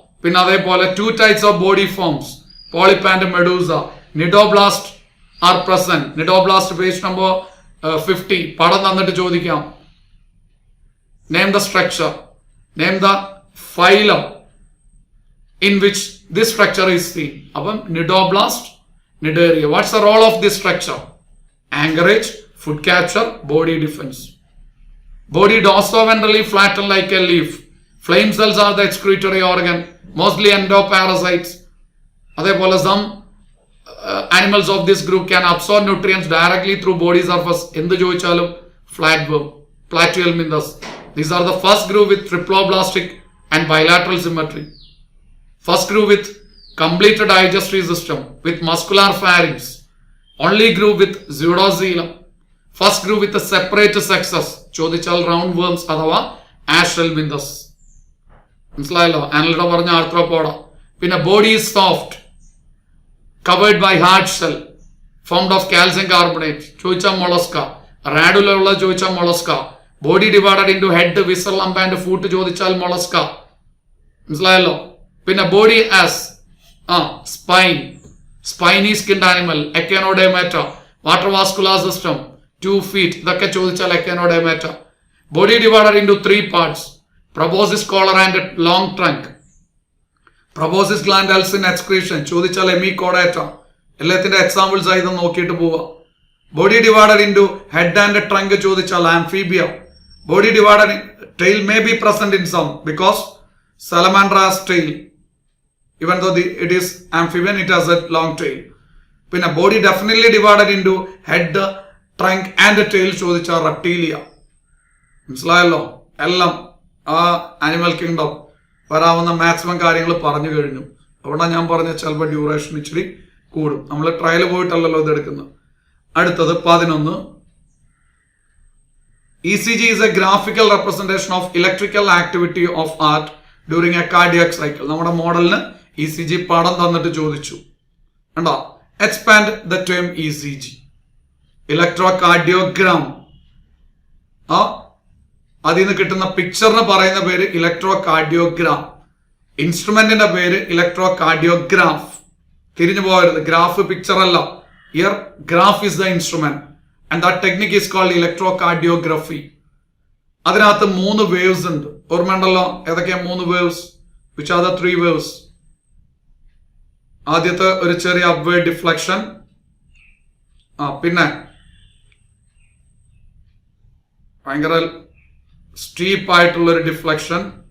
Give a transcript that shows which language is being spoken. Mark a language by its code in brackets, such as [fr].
[ml] പിന്നെ അതേപോലെ [en] 2 types of body forms, polyp and medusa. Nidoblast are present. Nidoblast page number 50 [ml] പടം തന്നിട്ട് ചോദിക്കാം. [en] Name the structure, name the phylum in which this structure is seen. അപ്പം nidoblast, nidaria. What's the role of this structure? Anchorage, food capture, body defense. Body dorsoventrally flattened like a leaf. Flame cells are the excretory organ, mostly endoparasites. അതേപോലെ some animals of this group can absorb nutrients directly through body surface. [ml] എന്ത് ചോദിച്ചാലും flatworm, platyhelminthes. [en] These are the first group with triploblastic and bilateral symmetry. First group with complete digestive system with muscular pharynx. Only group with pseudoxylem. First group with a separate sexes. [ml] ചോദിച്ചാൽ round worms അഥവാ ആഷ്റൽമിന്തസ്. മനസ്സിലായല്ലോ. ആനലിഡ പറഞ്ഞ ആർത്രോപോഡ. പിന്നെ [en] Body is soft, covered by hard shell, formed of calcium carbonate ചോദിച്ചാൽ mollusca. Radula ഉള്ള ചോദിച്ചാൽ mollusca. Body divided into head, visceral, hump and foot ചോദിച്ചാൽ mollusca. [ml] മനസ്സിലായല്ലോ. [en] പിന്നെ body as spine, spiny skinned animal, echinodermata. Water vascular system, 2 feet, [ml] ഇതൊക്കെ ചോദിച്ചാൽ [en] Echinodermata. Body divided into 3 parts, proboscis collar and long trunk. proboscis gland helps in excretion ചോദിച്ചാൽ hemichordata. [ml] എല്ലാത്തിന്റെ examples ആയി ഇത് നോക്കിയിട്ട് പോവാം. [en] Body divided into head and trunk ചോദിച്ചാൽ amphibia. Body divided tail may be present in some because salamander has tail. Even though it is amphibian, it has a long tail. പിന്നെ body definitely divided into head, trunk and tail [ml] ചോദിച്ചാൽ Reptilia. മനസ്സിലായല്ലോ. എല്ലാം ആ animal kingdom വരാവുന്ന maximum കാര്യങ്ങൾ പറഞ്ഞു കഴിഞ്ഞു. അതുകൊണ്ടാണ് ഞാൻ പറഞ്ഞ ചിലപ്പോൾ ഡ്യൂറേഷൻ ഇച്ചിരി കൂടും. നമ്മൾ ട്രയൽ പോയിട്ടല്ലല്ലോ ഇത് എടുക്കുന്നത്. അടുത്തത് 11. [en] ECG is a graphical representation of electrical activity of heart during a cardiac cycle. [ml] നമ്മുടെ മോഡലിന് ECG പടം തന്നിട്ട് ചോദിച്ചു. കണ്ടോ. [en] Expand the term ECG. Electrocardiogram. [ml] അതിൽ നിന്ന് കിട്ടുന്ന പിക്ചറിന് പറയുന്ന പേര് ഇലക്ട്രോകാർഡിയോഗ്രാം. ഇൻസ്ട്രുമെന്റിന്റെ പേര് ഇലക്ട്രോകാർഡിയോഗ്രാഫ്. തിരിഞ്ഞു പോകരുത്. ഗ്രാഫ് പിക്ചർ അല്ല. [en] Here graph is the instrument and that technique is called electrocardiography. [ml] അതിനകത്ത് 3 waves ഉണ്ട്. ഓർമ്മയുണ്ടല്ലോ ഏതൊക്കെയാ 3 waves? [en] Which are the 3 waves? [ml] ആദ്യത്തെ ഒരു ചെറിയ [en] upward deflection, [ml] പിന്നെ ഭയങ്കര സ്റ്റീപ്പ് ആയിട്ടുള്ള ഒരു ഡിഫ്ലക്ഷൻ.